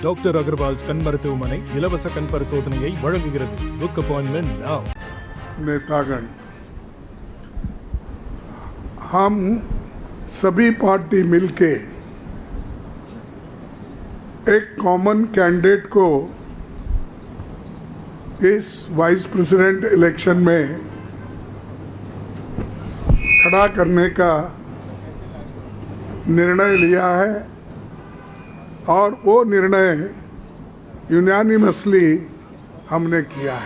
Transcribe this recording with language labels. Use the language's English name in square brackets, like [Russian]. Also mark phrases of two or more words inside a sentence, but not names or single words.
[Tamil] டாக்டர் அகர்வால்ஸ் கண் மருத்துவமனை இலவச கண் பரிசோதனையை வழங்குகிறது. [English] book appointment now. [Hindi] नेतागण, हम सभी पार्टी मिलके एक [English] common candidate [Hindi] को इस [English] vice president election [Hindi] में खड़ा करने का निर्णय लिया है और वो निर्णय यूनानिमसली हमने किया है.